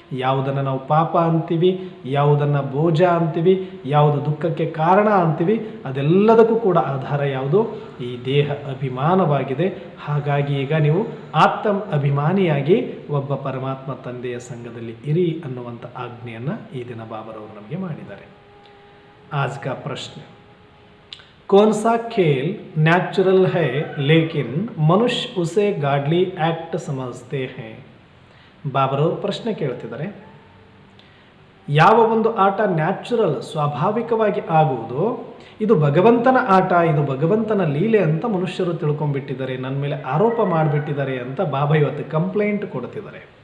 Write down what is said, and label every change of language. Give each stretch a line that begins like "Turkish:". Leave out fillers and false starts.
Kannada: ಯಾವುದನ್ನು ನಾವು ಪಾಪ ಅಂತೀವಿ, ಯಾವುದನ್ನು ಬೋಜ ಅಂತೀವಿ, ಯಾವುದು ದುಃಖಕ್ಕೆ ಕಾರಣ ಅಂತೀವಿ, ಅದೆಲ್ಲದಕ್ಕೂ ಕೂಡ ಆಧಾರ ಯಾವುದು? ಈ ದೇಹ ಅಭಿಮಾನವಾಗಿದೆ. ಹಾಗಾಗಿ ಈಗ ನೀವು ಆತ್ಮ ಅಭಿಮಾನಿಯಾಗಿ ಒಬ್ಬ ಪರಮಾತ್ಮ ತಂದೆಯ ಸಂಘದಲ್ಲಿ ಇರಿ ಅನ್ನುವಂಥ ಆಜ್ಞೆಯನ್ನು ಈ ದಿನ ಬಾಬಾರವರು ನಮಗೆ ಮಾಡಿದ್ದಾರೆ. ಆಜ್ ಕಾ ಪ್ರಶ್ನೆ,
Hindi: कौन सा खेल नेचुरल है लेकिन मनुष्य उसे गाडली एक्ट समझते हैं?
Kannada: ಬಾಬಾರವರು ಪ್ರಶ್ನೆ ಕೇಳ್ತಿದ್ದಾರೆ, ಯಾವ ಒಂದು ಆಟ ನ್ಯಾಚುರಲ್ ಸ್ವಾಭಾವಿಕವಾಗಿ ಆಗುವುದು, ಇದು ಭಗವಂತನ ಆಟ, ಇದು ಭಗವಂತನ ಲೀಲೆ ಅಂತ ಮನುಷ್ಯರು ತಿಳ್ಕೊಂಡ್ಬಿಟ್ಟಿದ್ದಾರೆ, ನನ್ನ ಮೇಲೆ ಆರೋಪ ಮಾಡಿಬಿಟ್ಟಿದ್ದಾರೆ ಅಂತ ಬಾಬಾ ಇವತ್ತು ಕಂಪ್ಲೇಂಟ್ ಕೊಡ್ತಿದ್ದಾರೆ.